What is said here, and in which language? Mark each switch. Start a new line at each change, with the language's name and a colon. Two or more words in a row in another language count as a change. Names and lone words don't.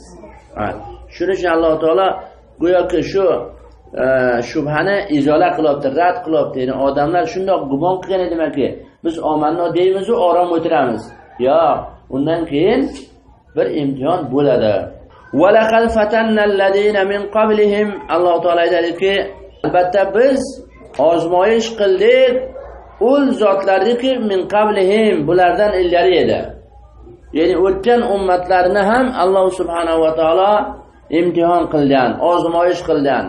Uzbek: Shuning uchun Alloh taolo go'yoki shu shubhani izola qilyapti, rad qilyapti. Ya'ni odamlar shundoq gumon qilgan edimki, biz omanno deymiz va orom o'tiramiz. Yo'q, undan keyin bir imtihon bo'ladi.
Arabic: ولقد فتنا الذين من قبلهم.
Uzbek: Alloh taolo aytadiki, albatta biz ozmoyish qildik ul zotlarniki
Arabic: من قبلهم,
Uzbek: bulardan ilgari edi. Ya'ni o'tgan ummatlarni ham Alloh subhanahu va taolo imtihon qilgan, ozmoyish qilgan.